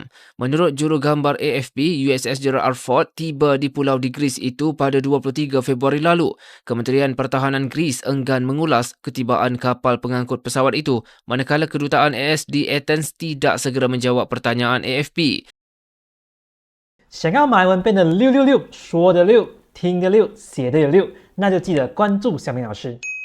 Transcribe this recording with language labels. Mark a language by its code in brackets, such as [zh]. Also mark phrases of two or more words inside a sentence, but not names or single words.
[ms] Menurut jurugambar AFP, USS Gerald R. Ford tiba di Pulau di Greece itu pada 23 Februari lalu. Kementerian Pertahanan Greece enggan mengulas ketibaan kapal pengangkut pesawat itu, manakala kedutaan AS di Athens tidak segera menjawab pertanyaan AFP. [zh] 想要马来文变得666，说的6，听的6，写的也6，那就记得关注小明老师。